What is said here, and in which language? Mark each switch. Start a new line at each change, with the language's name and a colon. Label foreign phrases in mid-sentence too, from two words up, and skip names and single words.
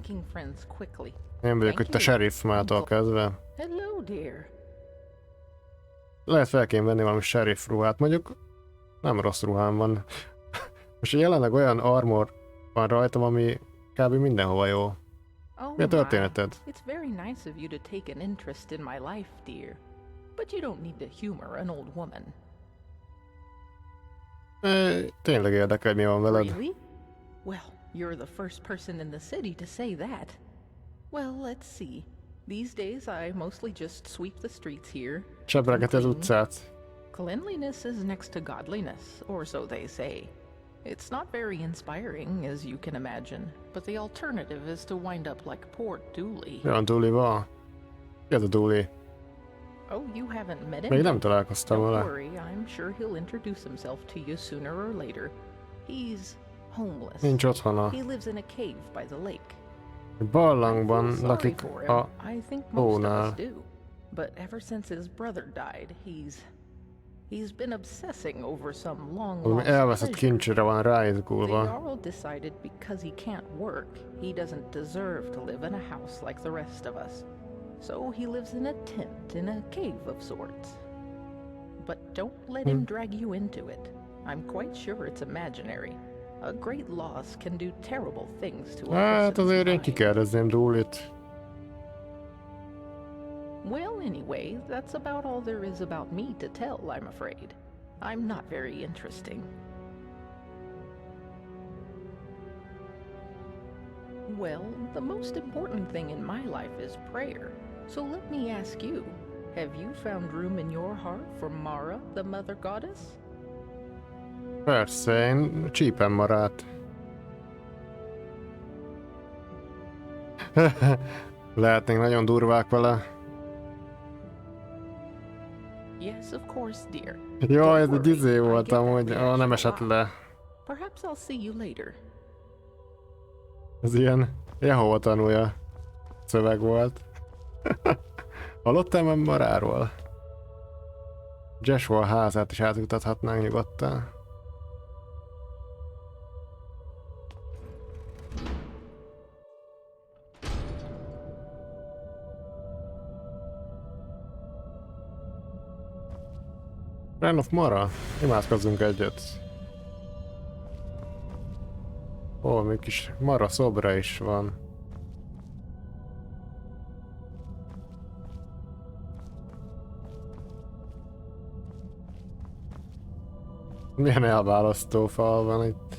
Hungarian: Én vagyok itt a sheriff mától kezdve. Lehet fel kéne venni valami sheriff ruhát, mondjuk nem rossz ruhám van. Most jelenleg olyan armor van rajtam, ami kb. Mindenhova jó. Mi a történeted?
English: It's very nice of you to take an interest in my life, dear. But you don't need to humor an old woman.
Hungarian: Tényleg érdekel, mi van veled.
English: Really? Well, you're the first person in the city to say that. Well, let's see. These days I mostly just sweep the streets here.
Hungarian: Sebregeti az utcát.
English: Cleanliness is next to godliness, or so they say. It's not very inspiring, as you can imagine, but the alternative is to wind up like poor Dooley.
Hungarian: Olyan Dooley van? Ki ez a Dooley?
English: Oh, you haven't met him?
Hungarian: Még nem találkoztam vele.
English: Don't worry, I'm sure he'll introduce himself to you sooner or later. He's homeless.
Hungarian: Nincs otthona.
English: He lives in a cave by the lake.
Hungarian: Barlangban lakik a
English: I think most of us
Hungarian: tónál.
English: do. But ever since his brother died, he's been obsessing over some long
Hungarian: Valami
English: lost
Hungarian: elveszett
English: treasure.
Hungarian: kincsre van
English: The
Hungarian: ráizgulva.
English: Jarl decided because he can't work, he doesn't deserve to live in a house like the rest of us. So he lives in a tent in a cave of sorts. But don't let him drag you into it. I'm quite sure it's imaginary. A great loss can do terrible things to a
Hungarian: Hát
English: person's
Hungarian: azért én
English: mind.
Hungarian: kikérdezném Dooley-t.
English: Well, anyway, that's about all there is about me to tell, I'm afraid. I'm not very interesting. Well, the most important thing in my life is prayer. So let me ask you, have you found room in your heart for Mara, the mother goddess?
Hungarian: Persze, én csípem maradt. Lehetnénk nagyon durvák vele.
English: Yes, of course, dear.
Hungarian: Jó, ez
English: Don't
Hungarian: egy
English: worry,
Hungarian: izé
English: I
Hungarian: volt
English: get
Hungarian: amúgy,
English: that
Hungarian: nem
English: reaction
Hungarian: esett
English: a lot.
Hungarian: le.
English: Perhaps I'll see you later.
Hungarian: Ez ilyen Jehova tanulja. szöveg volt. Hallottál már maráról? Joshua házát is átjutathatnánk nyugodtan.
English: Friend of Mara?
Hungarian: Imádkozzunk egyet. Ó, még kis Mara szobra is van. Milyen elválasztó fal van itt.